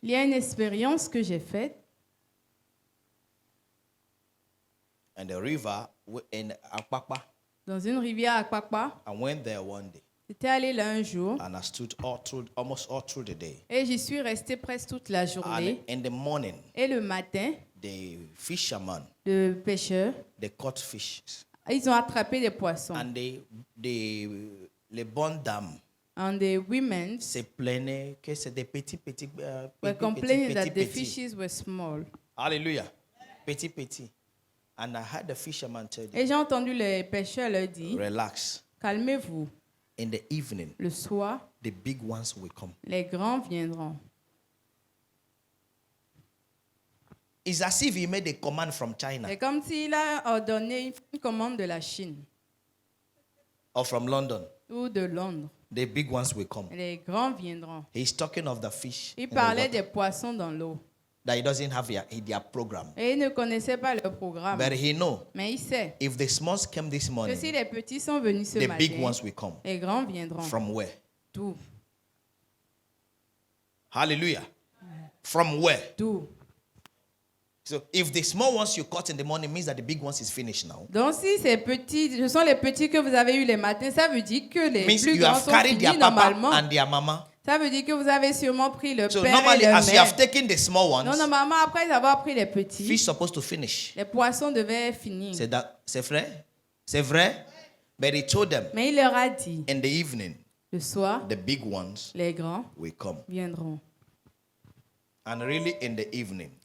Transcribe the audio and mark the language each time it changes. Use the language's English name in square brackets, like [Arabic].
[French] Il y a une expérience que j'ai faite [English] And the river in Akpakpa. [French] dans une rivière à Kwakwa. [English] I went there one day [French] J'étais allée là un jour [English] and I stood almost all through the day. [French] et j'y suis restée presque toute la [English] And [French] journée. [English] in the morning, [French] Et le matin, [English] the fishermen, [French] les pêcheurs, [English] they caught fish [French] ils ont attrapé des poissons. and les bonnes dames [English] And the women [French] se plaignaient que c'est des petits [English] were complaining that the fishes were small. [French] Hallelujah. Petit. [English] And I heard the fisherman tell them, [French] Et j'ai entendu les pêcheurs leur dire, [English] relax. [French] calmez-vous, [English] In the evening, [French] le soir, [English] the big ones will come. [French] les grands viendront. [English] It's as if he made a command from China [French] C'est comme s'il a ordonné une commande de la Chine [English] or from London. [French] ou de Londres. [English] The big ones will come. [French] Les grands viendront. [English] He's talking of the fish [French] Il [English] in the [French] parlait [English] water, [French] des poissons dans l'eau. [English] that he doesn't have their program. [French] Et il ne connaissait pas leur programme. [English] But he know [French] Mais il sait [English] if the smalls came this [French] que si [English] morning, [French] les petits sont venus ce [English] the big [French] matin, [English] ones will come. [French] les grands viendront. [English] From where? [French] D'où? [English] Hallelujah. From where? [French] D'où? [English] So if the small ones you caught in the morning means that the big ones is finished now. [French] Donc si ces petits, ce sont les petits que vous avez eu les matins, ça veut dire que les [English] Means [French] plus [English] you [French] grands [English] have [French] sont [English] carried their [French] finis [English] papa [French] normalement. [English] and their mama. [French] Ça veut dire que vous avez sûrement pris le [English] So [French] père [English] normally, [French] et le [English] as you have [French] mère. [English] taken the small [French] Non, [English] ones, [French] normalement, après avoir pris les petits, [English] fish supposed to finish. [French] les poissons devaient finir. C'est vrai? C'est vrai? [English] But he told them [French] Mais il leur a dit, [English] in the evening, [French] le soir, [English] the big ones [French] les grands [English] will come. [French] viendront. [English] And really in the evening,